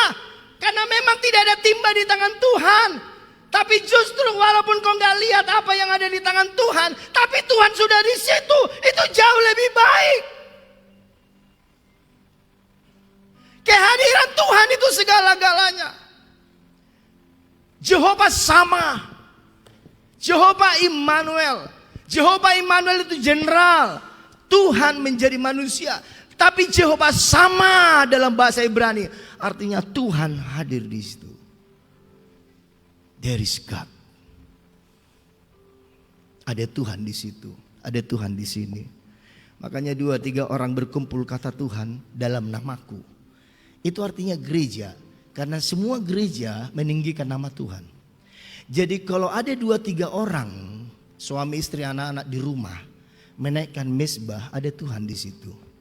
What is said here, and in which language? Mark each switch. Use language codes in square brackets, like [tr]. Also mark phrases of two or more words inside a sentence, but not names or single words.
[id] Karena memang tidak ada timba di tangan Tuhan. Tapi justru walaupun kau gak lihat apa yang ada di tangan Tuhan, tapi Tuhan sudah di situ. Itu jauh lebih baik. Kehadiran Tuhan itu segala-galanya. Jehovah sama. Jehovah Immanuel. Jehovah Immanuel itu general. Tuhan menjadi manusia. Tapi Jehovah sama dalam bahasa Ibrani. Artinya Tuhan hadir di situ. [en] There is God. [id] Ada Tuhan di situ. Ada Tuhan di sini. Makanya 2-3 orang berkumpul kata Tuhan dalam namaku. Itu artinya gereja. Karena semua gereja meninggikan nama Tuhan. Jadi kalau ada 2-3 orang, suami istri anak-anak di rumah, menaikkan mezbah, ada Tuhan di situ.